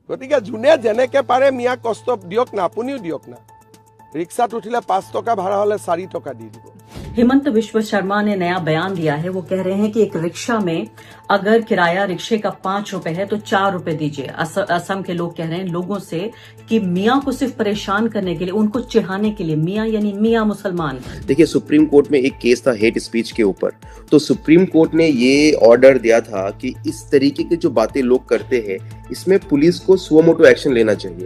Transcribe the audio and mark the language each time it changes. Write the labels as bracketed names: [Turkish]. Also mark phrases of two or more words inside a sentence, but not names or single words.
[Assamese] গতিকে যোনে যেনেকে পাৰে মিয়া কষ্ট দিয়ক না, আপুনিও দিয়ক না। ৰিক্সাত উঠিলে 5 টকা ভাড়া হলে 4 টকা দি দিব। [Hindi] हेमंत विश्व शर्मा ने नया बयान दिया है। वो कह रहे हैं कि एक रिक्शा में अगर किराया रिक्शे का 5 रुपए है तो 4 रुपए दीजिए। असम के लोग कह रहे हैं लोगों से कि मियाँ को सिर्फ परेशान करने के लिए, उनको चिढ़ाने के लिए, मियाँ यानी मियाँ मुसलमान। देखिए, सुप्रीम कोर्ट में एक केस था [English] hate speech [Hindi] के ऊपर, तो सुप्रीम कोर्ट ने ये ऑर्डर दिया था कि इस तरीके की जो बातें लोग करते हैं इसमें पुलिस को [Latin] suo motu [Hindi] एक्शन लेना चाहिए।